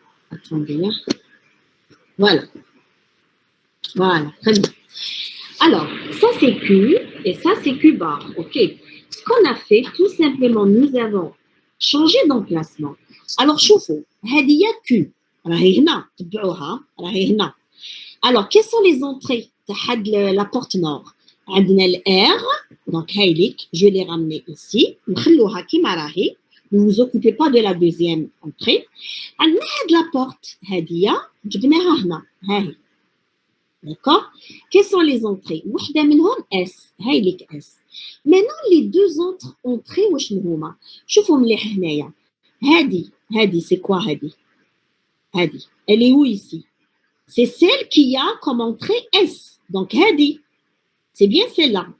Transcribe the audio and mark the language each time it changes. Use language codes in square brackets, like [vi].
[fr] Attendez. Voilà. Voilà, très bien. Alors, ça c'est Q et ça c'est Q bar, ok. Ce qu'on a fait, tout simplement, nous avons changé d'emplacement. [ar] Alors, شوفوا, هذه Q. راهي هنا, تبعوها, راهي هنا. [fr] Alors, quelles sont les entrées de la porte nord? [ar] عندنا ال R, [fr] donc هايليك, je vais les ramener ici. [ar] نخلوها كيما راهي. [fr] Ne vous occupez pas de la deuxième entrée. [ar] عندنا هاد [fr] la porte, [ar] هذه, جبناها هنا, هاهي. [fr] D'accord? Quelles sont les entrées? [ar] وحدة منهم S. هاي لك S. [fr] Maintenant, les deux autres entrées, [ar] واش هما؟ شوفوا مليح هنايا. [fr] هادي, c'est quoi هادي? هادي. Elle est où ici? C'est celle qui a comme entrée S. Donc, هادي. C'est bien celle-là.